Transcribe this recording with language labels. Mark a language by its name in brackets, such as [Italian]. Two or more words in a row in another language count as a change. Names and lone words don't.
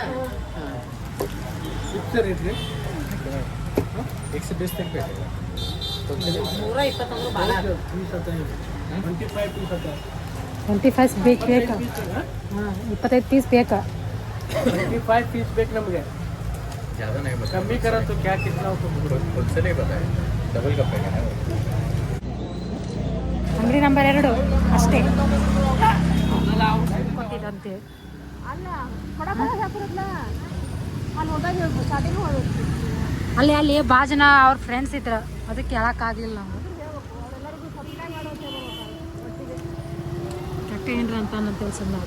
[English] fix rate [Kannada] ರೀ 120 ತನಕ ಬೇಕು 120 ಅಂದ್ರೆ ಭಾಳ 25 ಪೀಸ್ ಅದ 25 ಬೇಕಾ ಹಾಂ 25 ಪೀಸ್ ಬೇಕಾ [Hindi] 25 पीस [Kannada] ಬೇಕು ನಮಗೆ [Hindi] ज़्यादा नहीं बता कमी करा तो क्या कितना हो तो खुद से नहीं बताया डबल का पैकेट है [Kannada] ಅಂಗಡಿ ನಂಬರ್ 2 ಅಷ್ಟೇ ಕೊಟ್ಟಿದ್ದಂತೆ ಅಲ್ಲ ಕೊಡಕ್ಕೆ ಹಾಕಿರಲ್ಲ ಅಲ್ಲಿ ಹೋದಾಗ ಹೇಳ್ಬೋದು ಸ್ಟಾರ್ಟಿಂಗ್ ಹೋಗ್ಬೇಕು ಅಲ್ಲಿ ಭಾಳ ಜನ ಅವ್ರ ಫ್ರೆಂಡ್ಸ್ ಇದ್ರು ಅದಕ್ಕೆ ಹೇಳೋಕ್ಕಾಗಲಿಲ್ಲ ನಾವು ಕೆಟ್ಟ ಏನ್ರಿ ಅಂತ ಅನ್ನೋ ಕೆಲಸ